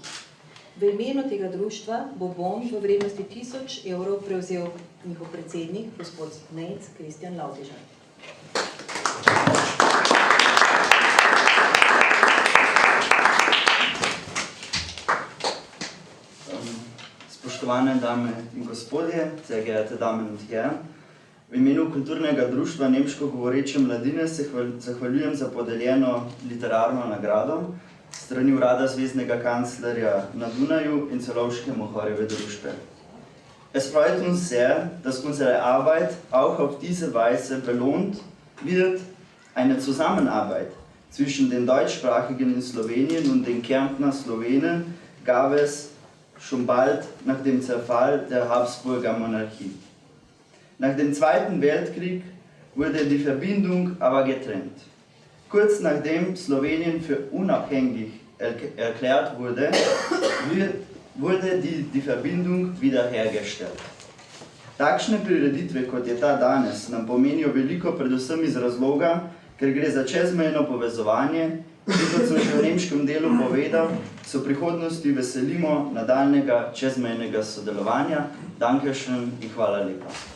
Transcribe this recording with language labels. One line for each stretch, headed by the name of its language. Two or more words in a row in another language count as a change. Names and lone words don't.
Slovenian: V imenu tega društva bo bon v vrednosti 1000 evrov prevzel njihov predsednik, gospod Nejc Kristjan Lautežar. Spoštovane dame in gospodje,
German: sehr geehrte Damen und Herren,
Slovenian: v imenu Kulturnega društva Nemško govoreče mladine se zahvaljujem za podeljeno literarno nagrado strani Urada zvezdnega kanclerja na Dunaju in Celovške Mohorjeve družbe.
German: Es freut uns sehr, dass unsere Arbeit auch auf diese Weise belohnt wird. Eine Zusammenarbeit zwischen den Deutschsprachigen in Slowenien und den Kärntner Slowenen gab es schon bald nach dem Zerfall der Habsburger Monarchie. Nach dem Zweiten Weltkrieg wurde die Verbindung aber getrennt. Kurz nachdem Slowenien für unabhängig erklärt wurde, wurde die Verbindung wiederhergestellt.
Slovenian: Takšne prireditve, kot je ta danes, nam pomenijo veliko predvsem iz razloga, ker gre za čezmejno povezovanje, in kot sem že v nemškem delu povedal, se v prihodnosti veselimo nadaljnega čezmejnega sodelovanja.
German: Dankeschön
Slovenian: in hvala lepa.